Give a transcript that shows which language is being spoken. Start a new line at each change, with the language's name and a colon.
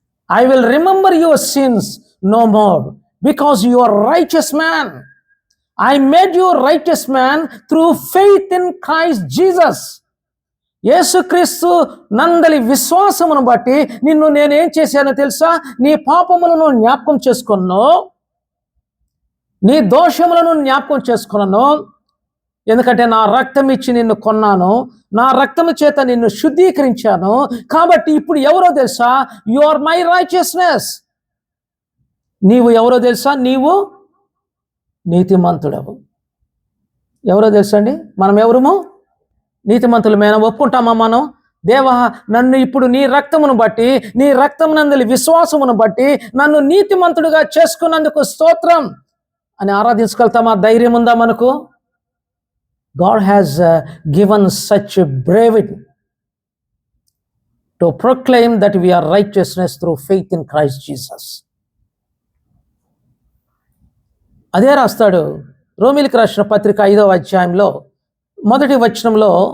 English: I will remember your sins no more because you are righteous man. I made you a righteous man through faith in Christ Jesus.
Telugu: యేసుక్రీస్తు నందలి విశ్వాసమును బట్టి నిన్ను నేనేం చేశానో తెలుసా? నీ పాపములను జ్ఞాపకం చేసుకున్నాను, నీ దోషములను జ్ఞాపకం చేసుకున్నాను. ఎందుకంటే నా రక్తం ఇచ్చి నిన్ను కొన్నాను, నా రక్తము చేత నిన్ను శుద్ధీకరించాను. కాబట్టి ఇప్పుడు ఎవరో తెలుసా?
English: You are my righteousness.
Telugu: నీవు ఎవరో తెలుసా? నీవు నీతిమంతుడవు. ఎవరో తెలుసండి? మనం ఎవరము? నీతిమంతులు. మేము ఒప్పుకుంటామా మనం? దేవా, నన్ను ఇప్పుడు నీ రక్తమును బట్టి, నీ రక్తమునందలి విశ్వాసమును బట్టి నన్ను నీతిమంతుడిగా చేసుకున్నందుకు స్తోత్రం అని ఆరాధించగలుగుతామా? ధైర్యం ఉందా మనకు?
English: God has given such a bravery to proclaim that we are righteousness through faith in Christ Jesus.
Telugu: అదే రాస్తాడు రోమీలకు రాసిన పత్రిక 5వ అధ్యాయంలో 1వ వచనంలో.